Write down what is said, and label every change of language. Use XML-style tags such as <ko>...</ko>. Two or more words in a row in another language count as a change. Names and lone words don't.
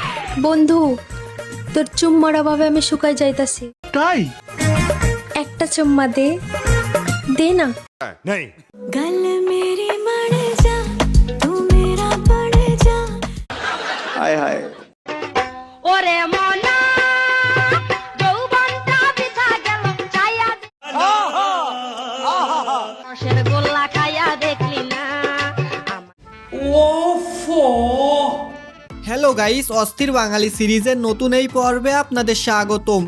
<bn>বন্ধু, তোর চুম্মার অভাবে আমি শুকাই যাইতাছি। তাই একটা চুম্মা দে, দে না। নেই</bn> <hi>गल मेरी मर जा, तू मेरा पड़ जा।</hi> <bn>হায় হায় ওরে মনা যৌবনটা বিথা গেল চাইয়া রসের গোল্লা খাইয়া দেখলি না হ্যালো গাইস, অস্থির বাঙালি সিরিজের নতুন এই পর্বে আপনাদের স্বাগতম।</bn>